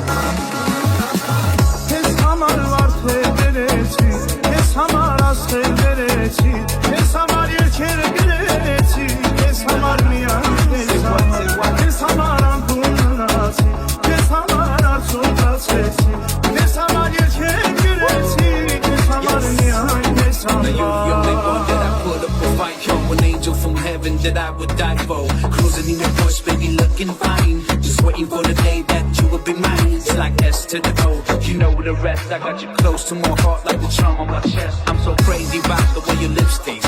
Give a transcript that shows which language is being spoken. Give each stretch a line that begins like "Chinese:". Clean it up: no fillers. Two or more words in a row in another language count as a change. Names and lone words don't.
Armenian: Քեզ համար վարդեր բերեցի Քեզ համար աստղեր բերեցի Քեզ համար երգեր գրեցի Քեզ համար միայն Քեզ համար անկում մնացի Քեզ համար արցունքացեցի Քեզ համար երգեր գրեցի Քեզ համար միայն Քեզ
English: Now you the only one that I
Armenian: համար
English: put up a fight. Yo, an angel from heaven that I would die for. Cruising in your Porsche, baby, looking fine. Just waiting for the day that you will be mine. It's like S to the O, you know the rest. I got you close to my heart like the charm on my chest. I'm so crazy about the way your lips taste.